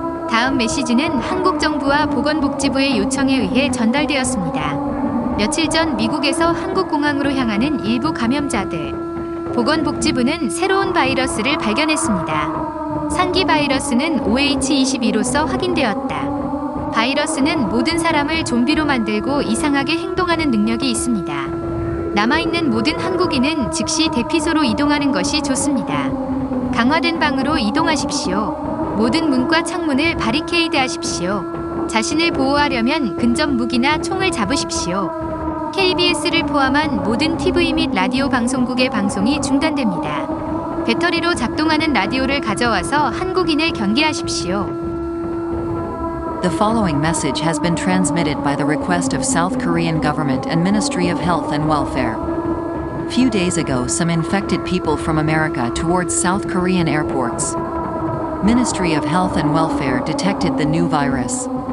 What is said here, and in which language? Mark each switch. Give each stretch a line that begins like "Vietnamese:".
Korean: 다음 메시지는 한국 정부와 보건복지부의 요청에 의해 전달되었습니다. 며칠 전 미국에서 한국 공항으로 향하는 일부 감염자들. 보건복지부는 새로운 바이러스를 발견했습니다. 상기 바이러스는 OH22로서 확인되었다. 바이러스는 모든 사람을 좀비로 만들고 이상하게 행동하는 능력이 있습니다. 남아있는 모든 한국인은 즉시 대피소로 이동하는 것이 좋습니다. 강화된 방으로 이동하십시오. 모든 문과 창문을 바리케이드 하십시오. 자신을 보호하려면 근접 무기나 총을 잡으십시오. KBS를 포함한 모든 TV 및 라디오 방송국의 방송이 중단됩니다. 배터리로 작동하는 라디오를 가져와서 한국인을 경계하십시오.
English: The following message has been transmitted by the request of South Korean government and Ministry of Health and Welfare. Few days ago, some infected people from America towards South Korean airports. Ministry of Health and Welfare detected the new virus.